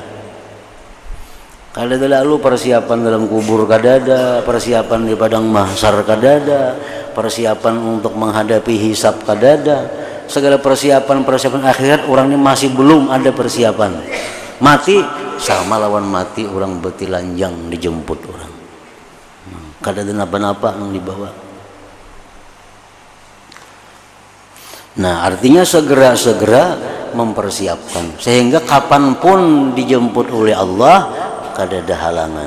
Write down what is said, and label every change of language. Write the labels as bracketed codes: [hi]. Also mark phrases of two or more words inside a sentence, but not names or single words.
[bjn] Kada lalu persiapan dalam kubur kada ada, persiapan di padang mahsyar kada ada, persiapan untuk menghadapi hisab kada ada. [id] Segala persiapan akhirat orangnya masih belum ada persiapan. [bjn] Mati sama lawan mati, orang betilanjang dijemput orang. Kada ada napa-napa yang dibawa. Nah, artinya segera mempersiapkan, sehingga kapanpun dijemput oleh Allah kada ada halangan.